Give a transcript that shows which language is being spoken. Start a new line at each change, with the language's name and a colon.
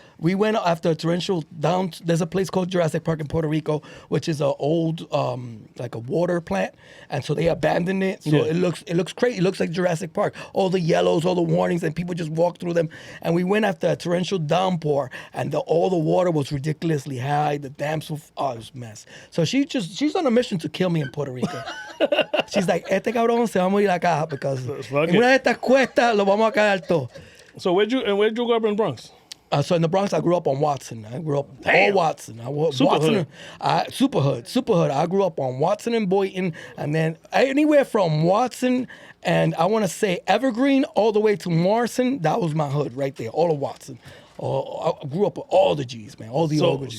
English: We went after a torrential down. There's a place called Jurassic Park in Puerto Rico, which is an old like a water plant, and so they abandoned it. So it looks crazy. It looks like Jurassic Park. All the yellows, all the warnings, and people just walk through them. And we went after a torrential downpour, and all the water was ridiculously high. The dams were it was a mess. So she's on a mission to kill me in Puerto Rico. She's like,
Spanish: este cabrón se va a morir acá because en una de estas cuestas lo vamos a caer todo.
English: So where'd you grow up in Bronx? So in the Bronx, I grew up on Watson. I grew up all Watson. Super hood. I grew up on Watson and Boynton, and then anywhere from Watson and I want to say Evergreen all the way to Morrison. That was my hood right there, all of Watson. I grew up with all the G's, man, all the old G's.